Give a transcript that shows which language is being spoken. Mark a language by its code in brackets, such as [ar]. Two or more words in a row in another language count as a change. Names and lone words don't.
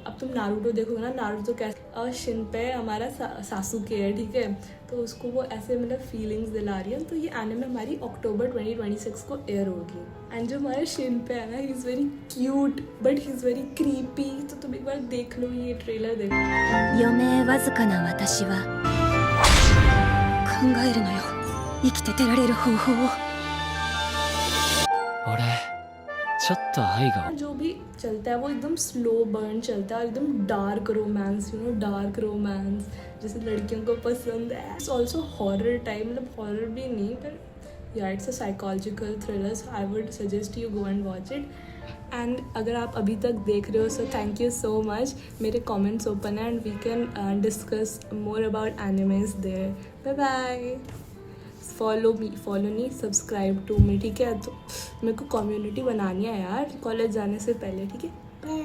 [hi] अब तुम नारुतो देखोगे ना, नारुतो कैसे, और शिनपे हमारा सासुके है, ठीक है, तो उसको वो ऐसे मतलब फीलिंग्स दिला रही है। तो ये एनिमे हमारी अक्टूबर 2026 को एयर होगी। [en] एंड [hi] जो हमारा शिनपे है ना, [en] he is very cute but he is very creepy. [hi] तो तुम एक बार देख लो, ये ट्रेलर देखो। [ja] 余命わずかな私は考えるのよ、生きて出られる方法を。俺ちょっと愛が [hi] जो भी चलता है वो एकदम [en] slow burn [hi] चलता है और एकदम [en] dark romance, dark romance [hi] जैसे लड़कियों को पसंद है। [en] it's also horror type, मतलब हॉरर [hi] भी नहीं पर [en] yeah it's a psychological thriller. so I would suggest you go and watch it. [hi] एंड अगर आप अभी तक देख रहे हो [en] so thank you so much. मेरे comments open है and we can discuss more about animes there. bye bye. फॉलो नहीं, subscribe to me, [hi] ठीक है। तो मेरे को कम्युनिटी बनानी है यार कॉलेज जाने से पहले, ठीक है।